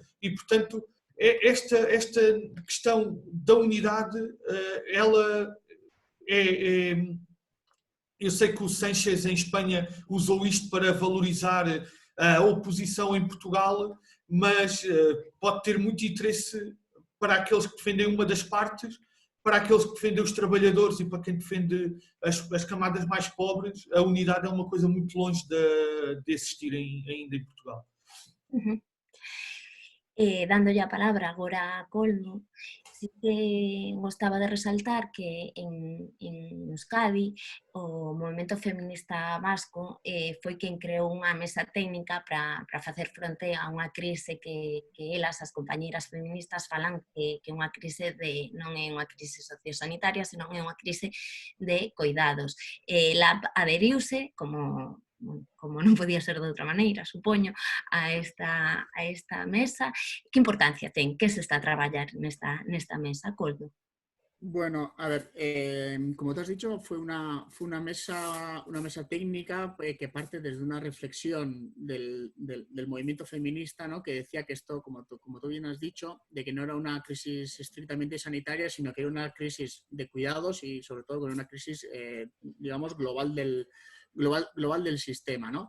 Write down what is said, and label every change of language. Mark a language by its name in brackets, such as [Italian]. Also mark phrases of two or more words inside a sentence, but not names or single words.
[Portuguese] E, portanto, esta questão da unidade, ela eu sei que o Sánchez em Espanha usou isto para valorizar a oposição em Portugal, mas pode ter muito interesse para aqueles que defendem uma das partes, para aqueles que defendem os trabalhadores e para quem defende as camadas mais pobres. A unidade é uma coisa muito longe de existir ainda em Portugal. Uh-huh. [Galician] Dándolle a palabra agora a Coldo, sí que gostaba de resaltar que en Euskadi o movimento feminista vasco foi quen creou unha mesa técnica para facer fronte a unha crise que elas, as compañeiras feministas, falan que unha crise non é unha crise sociosanitaria, senón é unha crise de coidados. LAB aderiuse como non podía ser de outra maneira, supoño, a esta mesa. Que importancia ten? Que se está a traballar nesta mesa, Coldo? [Spanish] Bueno, a ver, como te has dicho, fue una mesa técnica que parte desde una reflexión del movimiento feminista, ¿no? Que decía que esto, como tú bien has dicho, de que no era una crisis estrictamente sanitaria, sino que era una crisis de cuidados y sobre todo con una crisis, digamos, global del sistema, ¿no?